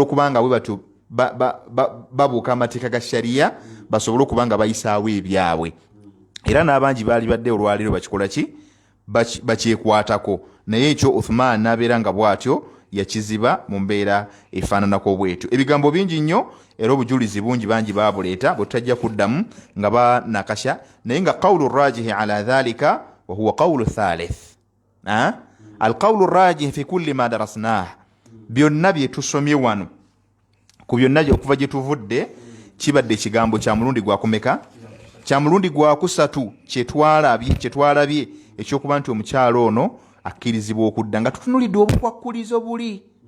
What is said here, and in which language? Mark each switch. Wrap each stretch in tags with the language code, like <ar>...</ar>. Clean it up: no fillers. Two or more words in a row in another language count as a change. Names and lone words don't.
<lg>okuba nga bwe batyo babuuka amateeka ga shariya basobole okuba nga bayisaawo ebyabwe era n'abangi baali badde olwaleero bakikola ki bakyekwatako naye ekyo Uthman n'abeera nga bw'atyo yakiziba mu mbeera efaananako bwetyo ebigambo bingi nnyo era obujulizi bungi bangi baabuleeta bwe tutajja kuddamu nga banakasha naye nga</lg> <ar>قول راجح على ذلك وهو قول ثالث القول الراجح في كل ما درسناه</ar> <lg>byonna bye tusomye wano ku byonna okuva gye tuvudde kibadde ekigambo kya mulundi gwakumeka kya mulundi gwakusatu kyetwalabye ekyokuba nti omukyalo ono akkirizibwa okudda nga tutunulidde obukwakkulizo buli</lg>